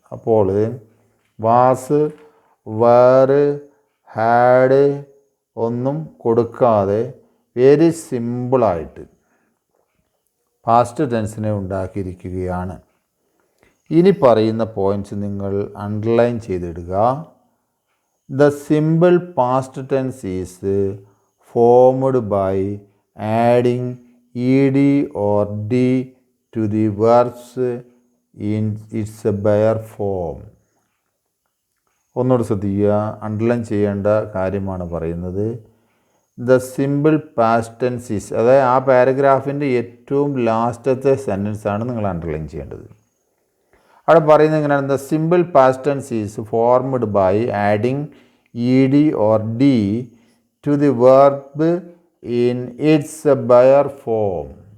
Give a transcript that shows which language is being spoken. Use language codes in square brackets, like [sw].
[ml] അപ്പോൾ was, were, had ഒന്നും കൊടുക്കാതെ വെരി സിമ്പിളായിട്ട് പാസ്റ്റ് ടെൻസിനെ ഉണ്ടാക്കിയിരിക്കുകയാണ്. ഇനി പറയുന്ന പോയിൻറ്റ്സ് നിങ്ങൾ underline ചെയ്തിടുക. [en] The simple past tense is formed by adding ed or d to the verbs in its bare form. [ml] ഒന്നുകൂടെ ശ്രദ്ധിക്കുക, അണ്ടർലൈൻ ചെയ്യേണ്ട കാര്യമാണ് പറയുന്നത്. [en] the simple past tense is, [ml] അതായത് ആ പാരഗ്രാഫിൻ്റെ ഏറ്റവും ലാസ്റ്റത്തെ സെൻറ്റൻസാണ് നിങ്ങൾ അണ്ടർലൈൻ ചെയ്യേണ്ടത്. അവിടെ പറയുന്നത് എങ്ങനെയാണ്? [en] The simple past tense is formed by adding ed or d to the verb in its bare form.